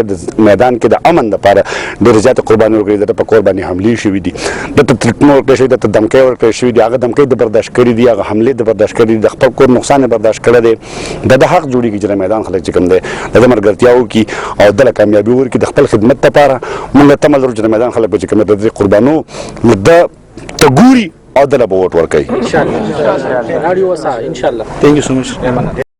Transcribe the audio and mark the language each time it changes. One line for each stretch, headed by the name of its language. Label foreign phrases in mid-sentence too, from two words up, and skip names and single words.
Pashto: د میدان کې د امن لپاره ډېرې زیاتې قربانۍ ورکړي دته په کور باندې حملې شوي دي دته تریټمنټ ورکړی شوي دته دمکۍ ورکړی شوي دي هغه دمکۍ د برداشت کړي دي هغه حملې د برداشت کړي دي د خپل کور نقصان یې برداشت کړی دی د حق جوړېږي چې د میدان خلک چې کوم دی د ملګرتیا وکړي او دله کامیابي ورکړي د خپل خدمت لپاره موږ تمه لرو چې د میدان خلک به چې کوم د دې قربانو نو ده ته ګوري او دله به ووټ ورکوي
Arabic: ان شاء الله.
English: Radio Wasa, inshallah. Thank you so much.